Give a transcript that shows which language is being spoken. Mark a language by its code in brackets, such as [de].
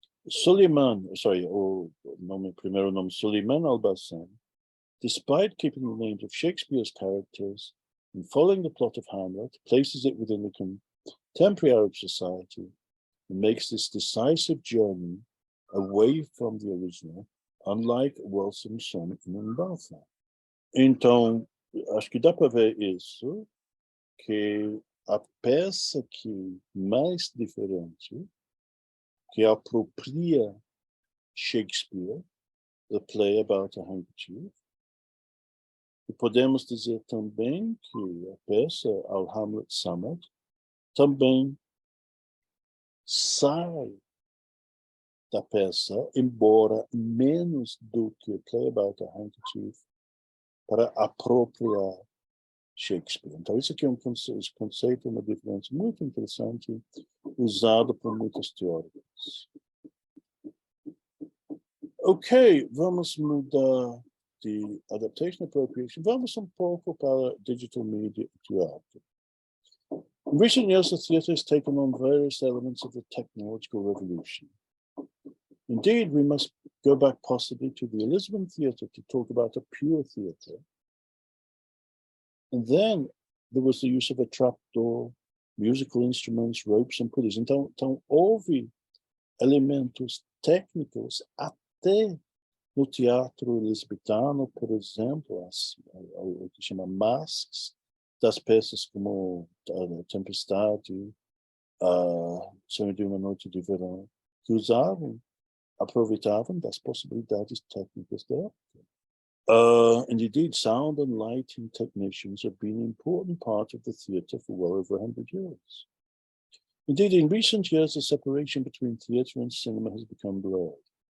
[en] Suleiman Albasan, despite keeping the names of Shakespeare's characters and following the plot of Hamlet, places it within the contemporary Arab society and makes this decisive journey away from the original, unlike Wilson, Son e Umberto. [pt] Então, acho que dá para ver isso, que a peça que mais diferente, que apropria Shakespeare, the play about a handkerchief. E podemos dizer também que a peça, ao Hamlet Summit, também sai da peça, embora menos do que Play About a Handkerchief, para apropriar Shakespeare. Então, isso aqui é um conceito, uma diferença muito interessante, usado por muitos teóricos. Ok, vamos mudar de adaptation appropriation. Vamos um pouco para digital media e teatro. [en] In recent years, the theatre has taken on various elements of the technological revolution. Indeed, we must go back possibly to the Elizabethan theatre to talk about a pure theatre. And then there was the use of a trapdoor, musical instruments, ropes and pulleys. [pt] Então houve elementos técnicos até no teatro elizabetano, por exemplo, o que chama masks, das peças como Tempestade, Sonho de uma Noite de Verão, que aproveitavam das possibilidades técnicas da época. [en] And indeed, sound and lighting technicians have been an important part of the theatre for well over 100 years. Indeed, in recent years, the separation between theatre and cinema has become blurred.